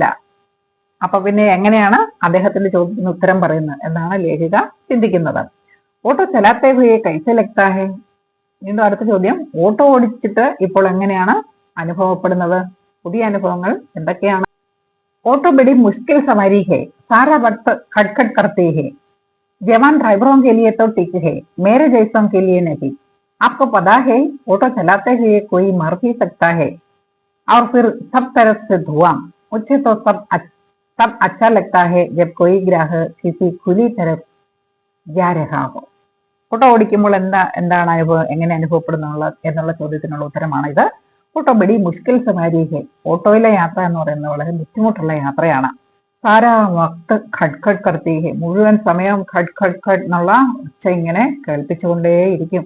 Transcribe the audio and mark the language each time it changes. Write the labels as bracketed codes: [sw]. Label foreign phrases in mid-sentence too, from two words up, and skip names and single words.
[ml] അപ്പൊ പിന്നെ എങ്ങനെയാണ് അദ്ദേഹത്തിന്റെ ചോദ്യത്തിന് ഉത്തരം പറയുന്നത് എന്നാണ് ലേഖിക ചിന്തിക്കുന്നത്. [hi] ऑटो चलाते हुए कैसे लगता है, [ml] വീണ്ടും അടുത്ത ചോദ്യം, ഓട്ടോ ഓടിച്ചിട്ട് ഇപ്പോൾ എങ്ങനെയാണ് അനുഭവപ്പെടുന്നത്? പുതിയ അനുഭവങ്ങൾ എന്തൊക്കെയാണ്? [hi] ऑटो बड़ी मुश्किल सवारी है, सारा वक्त खटखट करती है, जवान ड्राइवरों के लिए तो ठीक है, मेरे जैसों के लिए नहीं. आपको पता है ऑटो चलाते हुए कोई मर भी सकता है और फिर सब तरफ से धुआं. मुझे तो सब अच्छा लगता है जब कोई ग्राहक किसी खुली तरफ जा रहा हो. [ml] ഓട്ടോ ഓടിക്കുമ്പോൾ എന്താണ് എങ്ങനെ അനുഭവപ്പെടുന്നുള്ള എന്നുള്ള ചോദ്യത്തിനുള്ള ഉത്തരമാണ് ഇത്. [hi] ऑटो बड़ी मुश्किल सवारी है, [ml] ഓട്ടോയിലെ യാത്ര എന്ന് പറയുന്നത് വളരെ ബുദ്ധിമുട്ടുള്ള യാത്രയാണ്. [hi] सारा वक्त खटखट करती है, [ml] മുഴുവൻ സമയം ഖട് എന്നുള്ള ഒച്ച ഇങ്ങനെ കേൾപ്പിച്ചുകൊണ്ടേയിരിക്കും.